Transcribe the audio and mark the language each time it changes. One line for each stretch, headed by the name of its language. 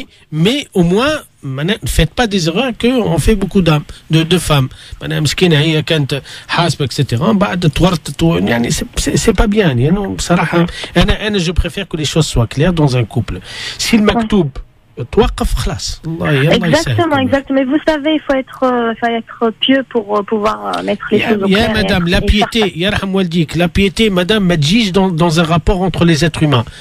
French: Mais au moins ne faites pas des erreurs qu'on fait beaucoup d'hommes, de femmes.
Arabic: مسكينة هي كانت حاسبة etc. بعد تورطت يعني
French: c'est pas bien
Arabic: يعني بصراحة أنا
French: je préfère que les choses soient claires dans un couple. Si le maktoub
Arabic: توقف خلاص
French: exactement. Mais vous savez, il faut être pieux pour pouvoir mettre les choses au clair. Madame, la piété, yarham waldik, la piété, madame, ma juge dans un rapport entre les êtres humains.